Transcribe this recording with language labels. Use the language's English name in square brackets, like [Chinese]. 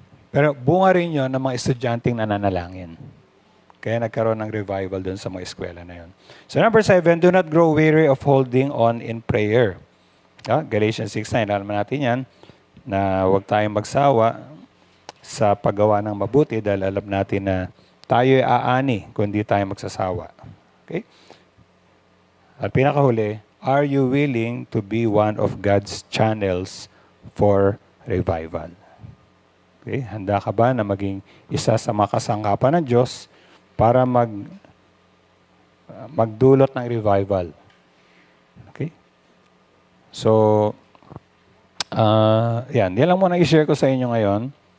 [Filipino] Pero bunga rin yun ng mga estudyanteng nananalangin. Kaya nagkaroon ng revival doon sa mga eskwela na yun. [English] So number 7, do not grow weary of holding on in prayer. [Filipino] Galatians 6:9, alam natin yan, na huwag tayong magsawa sa paggawa ng mabuti dahil alam natin na tayo ay aani kung di tayo magsasawa. [English] Okay? [Filipino] At pinakahuli, [English] are you willing to be one of God's channels for revival? Okay? [Filipino] Handa ka ba na maging isa sa mga kasangkapan ng Diyos para magdulot ng revival? Okay? So, yan lang muna i-share ko sa inyo ngayon.